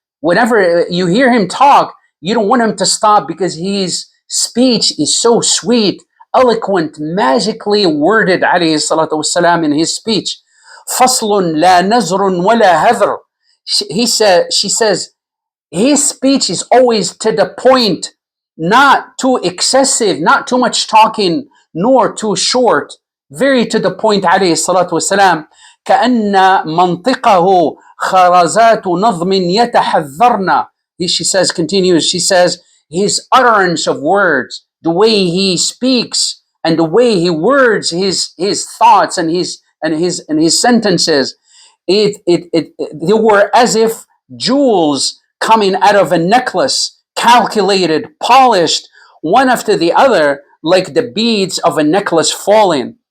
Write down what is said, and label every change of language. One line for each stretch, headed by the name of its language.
English: Whenever you hear him talk, you don't want him to stop because his speech is so sweet, eloquent, magically worded, alayhi salatu wasalam, in his speech.
Arabic: فصل لا نزر ولا هذر.
English: She says, his speech is always to the point, not too excessive, not too much talking, nor too short. Very to the point, alayhi salatu wasalam.
Arabic: كأن منطقه خرزات نظم يتحذرن.
English: She says, his utterance of words, the way he speaks and the way he words his thoughts and his sentences, they were as if jewels coming out of a necklace, calculated, polished, one after the other, like the beads of a necklace falling.